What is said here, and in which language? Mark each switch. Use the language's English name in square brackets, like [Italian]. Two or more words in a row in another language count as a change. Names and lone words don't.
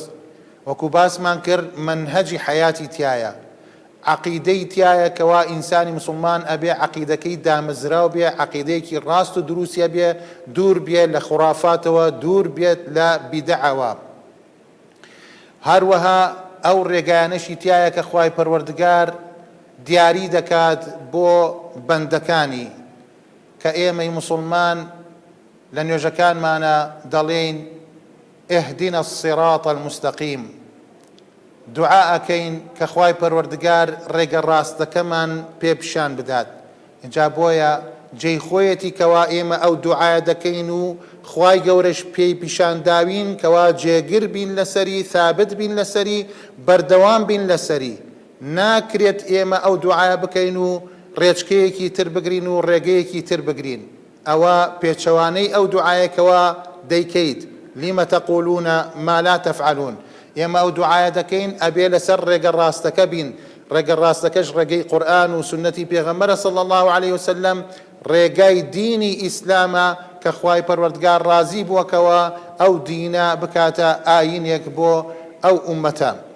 [Central Kurdish] وەکو باسمان کرد، منهەجی حەیاتی تایە، عەقیدەی تایە کەوا ئینسانی مسلمان ئەبێ عەقیدەکەی دامەزراو بێ، عەقیدەیەکی ڕاست و دروستە بێ، دوور بێت لە خوڕافاتەوە، دوور بێت لە بیدعەوە. هەروەها ئەو ڕێگایانەشی تایە کە خوای پەروەردگار دیاری دەکات بۆ بەندەکانی کە ئێمەی مسلمان لە نوێژەکانمانە دەڵێن [Arabic] اهدنا الصراط المستقيم، [Central Kurdish] دوعا ئەکەین کە خوای پەروەردگار ڕێگە ڕاستەکەمان پێ پیشان بدات. اینجا بۆیە جێی خۆیەتی کەوا ئێمە ئەو دوعایە دەکەین و خوای گەورەش پێی پیشان داوین کەوا جێگر بین لەسەری، ثابت بین لەسەری، بەردەوام بین لەسەری. ناکرێت ئێمە ئەو دوعایە بکەین و ڕێچکەیەکی تر بگرین و ڕێگەیەکی تر بگرین. ئەوە پێچەوانەی ئەو دوعایەکەوە دەیکەیت. [Arabic] لما تقولون ما لا تفعلون. [Central Kurdish] ئێمە ئەو دوعایە دەکەین ئەبێ لەسەر ڕێگە ڕاستەکە بین. ڕێگە ڕاستەکەش ڕێگەی قورئان و سنەتی پێغەمبەرە [Arabic] صلی الله عليه وسلم، [Central Kurdish] ڕێگای دینی ئیسلامە کە خوای پەروەردگار ڕازی بووەکەوە ئەو دینە بکاتە ئاینێک بۆ ئەو ئومەتە.